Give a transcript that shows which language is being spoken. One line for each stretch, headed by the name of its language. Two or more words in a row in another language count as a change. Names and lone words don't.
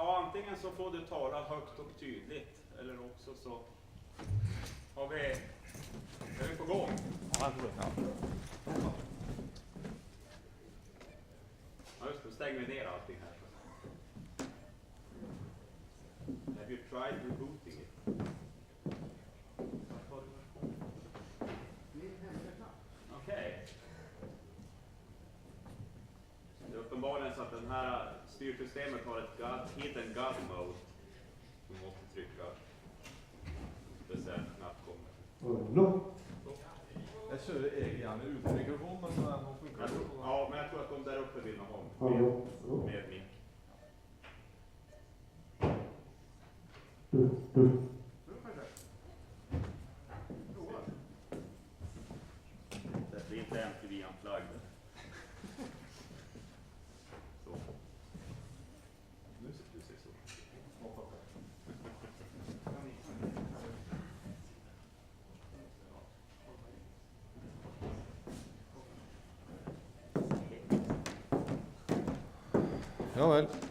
Swedish: antingen så får du tala högt och tydligt, eller också så har vi... Är vi på gång? Ja, jag tror det. Ja. Ja, just det. Stänger vi ner allting här.
English: Have you tried rebooting it?
Swedish: Okej. Det är uppenbarligen så att den här styrsystemet har ett
English: hidden gun mode.
Swedish: Du måste trycka. Speciellt knapp kommer. Jag kör gärna utan mikrofon, men de funkar. Ja, men jag tror att de där uppe vill ha med mick. Det blir inte MTV-unplugged. Så. Nu ser du så. Ja vel.